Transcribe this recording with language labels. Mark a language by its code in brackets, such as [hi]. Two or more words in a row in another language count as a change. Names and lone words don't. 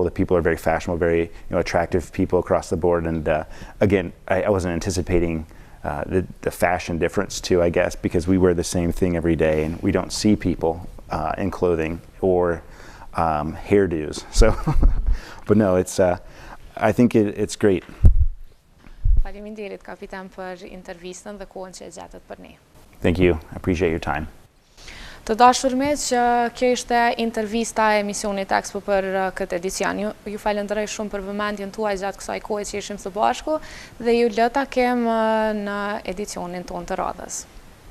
[en] The people are very fashionable, very attractive people across the board. And again, I wasn't anticipating the fashion difference too, I guess, because we wear the same thing every day, and we don't see people in clothing or hairdos. So, but no, I think it's great. [sq] Faleminderit, kapiten, për intervistën dhe kohën që e gjetët për ne. [en] Thank you. I appreciate your time. [sq] Të dashur miq, kjo ishte intervista e emisionit Expo për këtë edicion. Ju falenderoj shumë për vëmendjen tuaj gjatë kësaj kohe që ishim së bashku dhe ju lë takim në edicionin tonë të radhës.